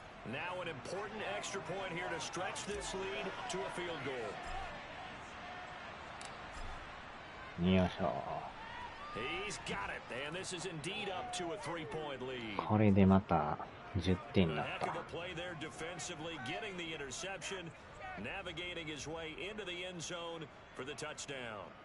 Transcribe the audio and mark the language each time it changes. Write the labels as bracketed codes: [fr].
[en] Now an important extra point here to stretch this lead to a field goal. よいしょ。 He's got it, and this is indeed up to a 3-point lead. [ja] これでまた10点になった。 [en] Heck of a play there defensively, getting the interception, navigating his way into the end zone for the touchdown.